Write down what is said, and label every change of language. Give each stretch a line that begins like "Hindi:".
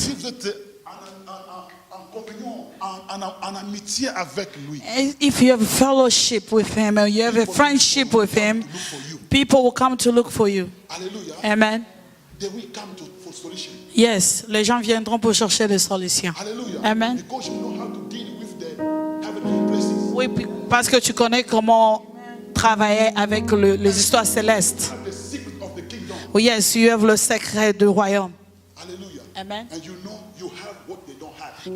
French: si vous êtes en communion, en amitié avec lui,
English: if you have fellowship with Him and you have a friendship with Him, people will come to look for you.
French: Alléluia.
English: Amen. They will come for solution.
French: Yes, les gens viendront pour chercher des solutions.
English: Hallelujah. Amen. Because you know how to deal with the heavenly places.
French: Oui, parce que tu connais comment travailler avec les histoires célestes.
English: The secret of the kingdom. Oh, yes, you have
French: le secret du royaume.
English: Hallelujah. Amen. And you know you have what they don't have.